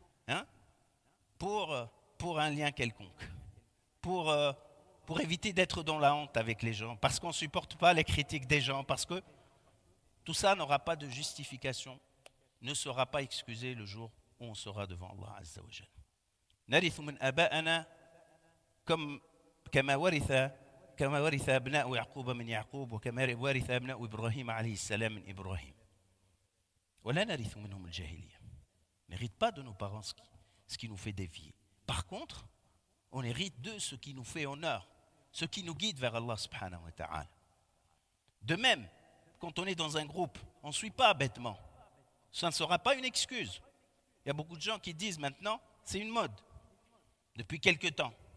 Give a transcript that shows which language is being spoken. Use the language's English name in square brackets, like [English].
[French] hein, pour un lien quelconque, pour éviter d'être dans la honte avec les gens, parce qu'on ne supporte pas les critiques des gens, parce que tout ça n'aura pas de justification, ne sera pas excusé le jour où on sera devant Allah Azza wa Jal. [Arabic] نرث من آبائنا كما ورث أبناء يعقوب من يعقوب وكما ورث أبناء إبراهيم عليه السلام من إبراهيم ولا نرث منهم الجاهلية. [French] On n'hérite pas de nos parents ce qui nous fait dévier. Par contre, on hérite de ce qui nous fait honneur, ce qui nous guide vers Allah subhanahu wa ta'ala. De même, quand on est dans un groupe, on ne suit pas bêtement. Ça ne sera pas une excuse. Il y a beaucoup de gens qui disent maintenant, c'est une mode, depuis quelque temps.